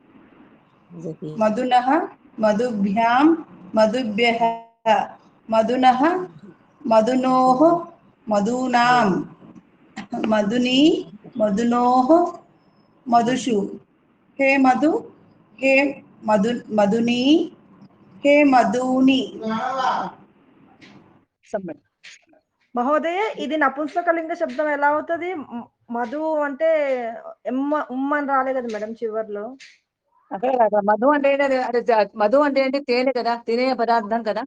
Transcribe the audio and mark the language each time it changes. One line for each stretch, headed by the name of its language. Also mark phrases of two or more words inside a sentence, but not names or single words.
Sanskrit: मधुनः मधुभ्यां मधुभ्यः मधुनः मधुनोः मधूनां मधुनी मधुनोः मधुषु हे मधु हे मधुनी हे मधूनि.
Telugu: మహోదయ ఇది నపుంసకలింగ శబ్దం ఎలా అవుతుంది? మధు అంటే ఉమ్మని రాలే కదా మేడం చివర్లో? అక్కడ మధు అంటే మధు అంటే ఏంటి? తేనె కదా, తినే పదార్థం కదా.